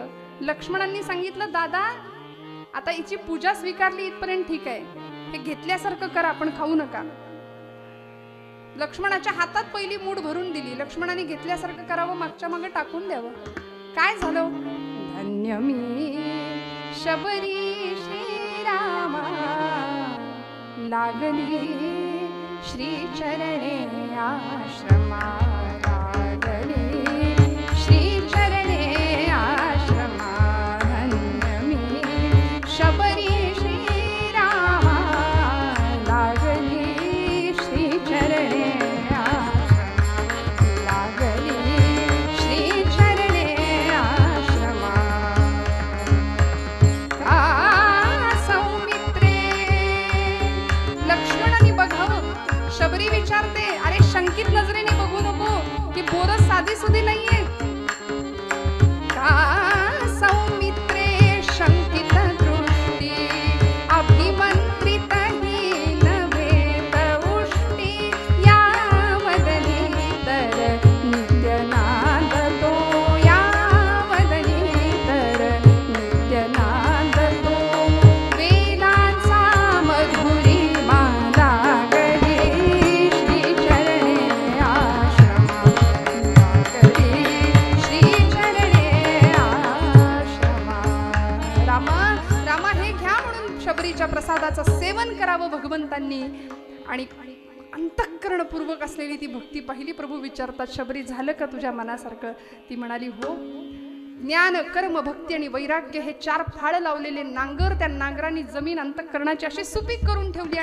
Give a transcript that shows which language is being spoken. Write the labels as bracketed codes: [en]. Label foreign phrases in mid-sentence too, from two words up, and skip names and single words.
[mr] लक्ष्मणांनी सांगितलं दादा आता हिची पूजा स्वीकारली इथपर्यंत ठीक आहे, हे घेतल्यासारखं करा, आपण खाऊ नका. लक्ष्मणाच्या हातात पहिली मूठ भरून दिली. लक्ष्मणाने घेतल्यासारखं करावं, मागच्या मागे टाकून द्यावं. काय झालं. धन्य मी शबरी श्रीरामा लागली श्री चरणे आश्रमा. लागली श्री चरणे आश्रमा. धन्य मी शबरी श्रीरामा लागली श्री चरणे आश्रमा. लागली श्री चरणे आश्रमा. का सौमित्रे. लक्ष्मणाने बघावं. शबरी विचारते अरे शंकित नजरेने बघू नको की बोरस साधी सुधी नाहीये. का सौमित्रे शंकित दृष्टी अभिमंत्रित ही नभेत उष्टी. या वदनी तर नित्यनाद तो. या वदनी तर नित्यनाद तो. वेदांचा मधुरी माला गली श्री चरणे आश्रमा. लागली श्री चरणे आश्रमा. रामा हे घ्या म्हणून शबरीच्या प्रसादाचं सेवन करावं भगवंतांनी. आणि अंतःकरणपूर्वक असलेली ती भक्ती पाहिली. प्रभू विचारतात शबरी झालं का तुझ्या मनासारखं. ती म्हणाली हो. ज्ञान कर्म भक्ती आणि वैराग्य हे 4 फाळ लावलेले नांगर, त्या नांगरांनी जमीन अंतःकरणाची अशी सुपीक करून ठेवली.